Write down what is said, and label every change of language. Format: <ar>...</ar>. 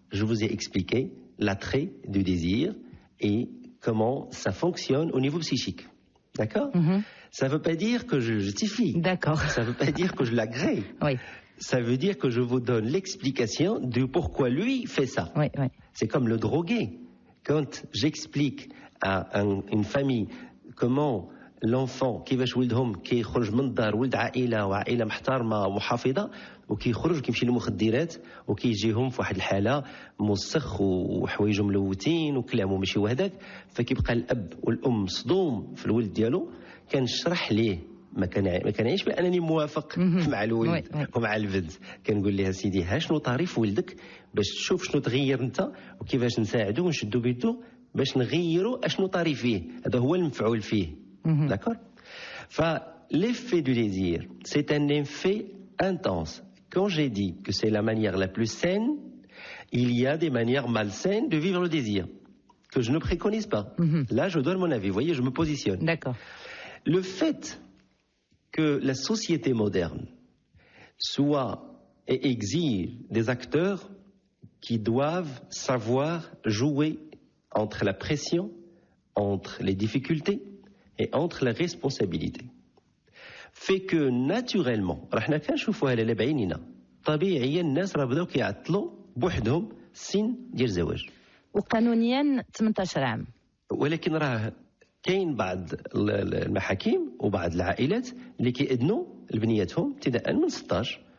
<fr>Je vous ai expliqué l'attrait du désir et comment ça fonctionne au niveau psychique. D'accord? Ça ne veut pas dire que je justifie. D'accord. Ça ne veut pas dire que je l'agrée. Ça veut dire que je vous donne l'explication de pourquoi lui fait ça. C'est comme le drogué.</fr> <ar>Quand j'explique à une famille comment l'enfant كيفاش ولدهم كيخرج من الدار ولد عائله وعائله محترمه ومحافظه وكيخرج كيمشي للمخدرات وكيجيهم في واحد الحاله مسخ وحوايجه ملوتين وكلامه ماشي وهداك فكيبقى الاب والام مصدوم في الولد ديالو كنشرح ليه ما كنعيش بانني موافق مع الولد ومع البنت كنقول لها سيدي ها شنو طريف ولدك باش تشوف شنو تغير انت وكيفاش نساعدوه ونشدو بيدو باش نغيروا اشنو طري فيه هذا هو المفعول فيه. D'accord.</ar> <fr>l'effet du désir, c'est un effet intense. Quand j'ai dit que c'est la manière la plus saine, il y a des manières malsaines de vivre le désir, que je ne préconise pas. Là, je donne mon avis. Vous voyez, je me positionne. D'accord. Le fait que la société moderne soit et exige des acteurs qui doivent savoir jouer entre la pression, entre les difficultés et entre la responsabilité, fait que naturellement راحنا كنشوفوها لاله بعينينا طبيعيا الناس راه بداو كيعطلوا بوحدهم السن ديال الزواج.</fr> <ar>وقانونيا 18 عام. ولكن راه كاين بعض المحاكم وبعض العائلات اللي كيأذنوا لبنياتهم ابتداء من 16.</ar>